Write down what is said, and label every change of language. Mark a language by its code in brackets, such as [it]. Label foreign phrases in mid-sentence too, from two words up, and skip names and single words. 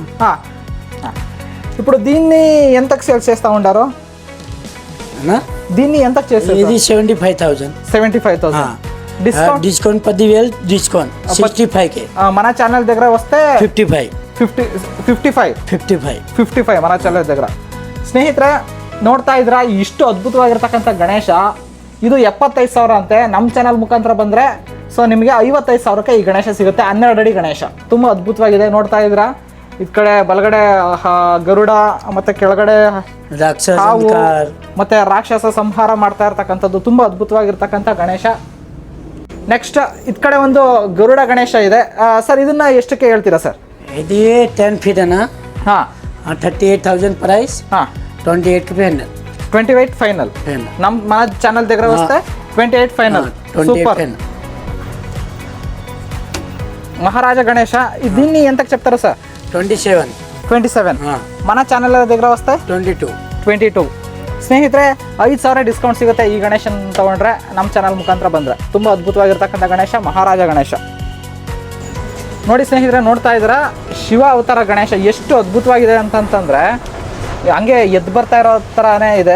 [te] ఇప్పుడు దీన్ని ఎంతకు సేల్ చేస్తూ ఉండారు? దీన్ని ఎంతకు చేస్తారు? ఇది 75,000. డిస్కౌంట్ 10,000 డిస్కౌంట్ 65 కే. మన ఛానల్ దగ్గర వస్తే 55 మన ఛಾನಲ್ దగ్గర. [kn] ಸ್ನೇಹಿತರೆ, ನೋಡ್ತಾ ಇದ್ರಾ ಇಷ್ಟು ಅದ್ಭುತವಾಗಿರ್ತಕ್ಕಂಥ ಗಣೇಶ. ಇದು 75,000 ಅಂತೆ. ನಮ್ಮ ಚಾನಲ್ ಮುಖಾಂತರ ಬಂದರೆ ಸೊ ನಿಮಗೆ 55,000ಕ್ಕೆ ಈ ಗಣೇಶ ಸಿಗುತ್ತೆ. 12 ಅಡಿ ಗಣೇಶ, ತುಂಬ ಅದ್ಭುತವಾಗಿದೆ. ನೋಡ್ತಾ ಇದ್ರಾ, ಈ ಕಡೆ ಬಲಗಡೆ ಗರುಡ, ಮತ್ತೆ ಕೆಳಗಡೆ ಹಾವು, ಮತ್ತೆ ರಾಕ್ಷಸ ಸಂಹಾರ ಮಾಡ್ತಾ ಇರ್ತಕ್ಕಂಥದ್ದು ತುಂಬ ಅದ್ಭುತವಾಗಿರ್ತಕ್ಕಂಥ ಗಣೇಶ. ನೆಕ್ಸ್ಟ್ ಇದ್ ಕಡೆ ಒಂದು ಗರುಡ ಗಣೇಶ ಇದೆ ಸರ್. ಇದನ್ನ ಎಷ್ಟಕ್ಕೆ ಹೇಳ್ತೀರಾ ಸರ್? ಇದು 10 ಫೀಟ್ ಅನ್ನ. 38,000 ಪ್ರೈಸ್. [te] 28 [kn] ಫೈನಲ್. ನಮ್ಮ [te] మన ఛానల్ దగ్గర వస్తే 28 ఫైనల్. సూపర్. మహారాజా గణేష, దీన్ని ఎంతకు చెప్తారు సార్? 27. మన ఛానల్ దగ్గర వస్తే 22. [kn] ಸ್ನೇಹಿತರೆ, 5,000 ಡಿಸ್ಕೌಂಟ್ ಸಿಗುತ್ತೆ ಈ ಗಣೇಶನ್ ತಗೊಂಡ್ರೆ ನಮ್ಮ ಚಾನಲ್ ಮುಖಾಂತರ ಬಂದರೆ. ತುಂಬ ಅದ್ಭುತವಾಗಿರ್ತಕ್ಕಂಥ ಗಣೇಶ, ಮಹಾರಾಜ ಗಣೇಶ. ನೋಡಿ ಸ್ನೇಹಿತರೆ, ನೋಡ್ತಾ ಇದ್ದೀರಾ ಶಿವ ಅವತಾರ ಗಣೇಶ ಎಷ್ಟು ಅದ್ಭುತವಾಗಿದೆ ಅಂತಂತಂದರೆ ಹಂಗೆ ಎದ್ದು ಬರ್ತಾ ಇರೋ ಥರನೇ ಇದೆ.